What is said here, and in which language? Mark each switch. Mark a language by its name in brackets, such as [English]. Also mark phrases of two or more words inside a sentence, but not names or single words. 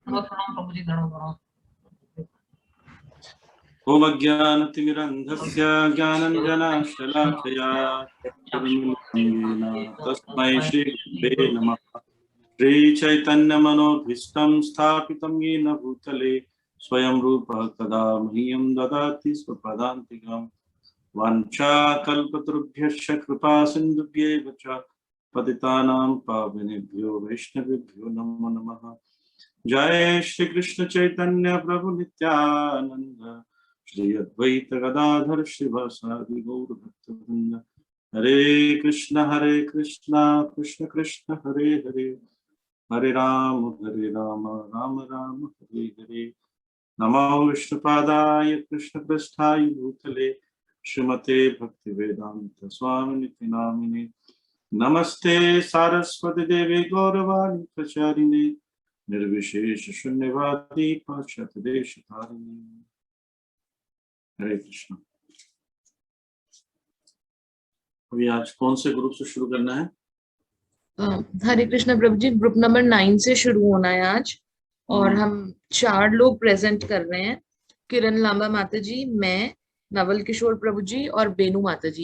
[Hindi] प्रणाम प्रभु जी, प्रणाम। [Sanskrit] ओम अज्ञानतिमिरन्धस्य ज्ञानञ्जनशलाकया चक्षुरुन्मीलितं तस्मै श्रीगुरुवे नमः। श्रीचैतन्यमनोभीष्टं स्थापितं येन भूतले स्वयं रूपः कदा मह्यं ददाति स्वपदान्तिकं। वाञ्छाकल्पतरुभ्यश्च कृपा सिन्धुभ्यैव च पतितानां पावनेभ्यो वैष्णवेभ्यो नमो नमः। जय श्री कृष्ण चैतन्य प्रभु नित्यानंद श्री अद्वैत गदाधर शिवासादि गौर भक्तवृंद। हरे कृष्ण कृष्ण कृष्ण हरे हरे, हरे राम राम राम हरे हरे। नमो विष्णुपादाय कृष्ण पृष्ठाय भूतले श्रीमते भक्ति वेदांत स्वामिनि नामिने। नमस्ते सारस्वती देवी गौरवाणी प्रचारिणे निर्विशेष शून्यवादी पाश्चात्य देश धारिणी। [Hindi] हरे कृष्ण। अभी आज कौन से ग्रुप से शुरू करना है? हरे कृष्ण प्रभु जी, ग्रुप नंबर 9 से शुरू होना है आज। और हम 4 लोग प्रेजेंट कर रहे हैं, किरण लांबा माता जी, मैं, नवल किशोर प्रभु जी और बेनू माता जी।